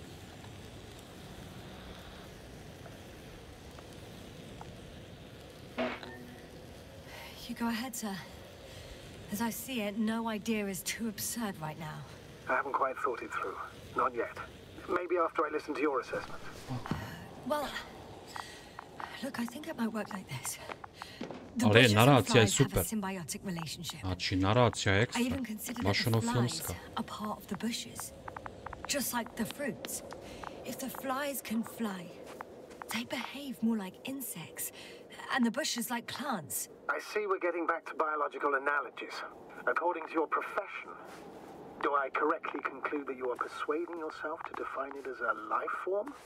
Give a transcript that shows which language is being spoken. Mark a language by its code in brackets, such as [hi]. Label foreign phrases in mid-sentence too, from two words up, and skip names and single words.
[en] You go ahead, sir. As I see it, no idea is too absurd right now. I haven't quite thought it through. Not yet. Maybe after I listen to your assessment. Well, look, I think it might work like this. [hr] Ali naracija je super. [en] Symbiotic relationship. [hr] Znači, naracija je [en] I [hr] ekstra. [en] even consider [hr] Baš [en] that [hr] ono [en] the flies [hr] filmska. [en] are part of the bushes. Just like the fruits. If the flies can fly, they behave more like insects, and the bushes like plants. I see we're getting back to biological analogies. According to your profession, do I correctly conclude that you are persuading yourself to define it as a life form?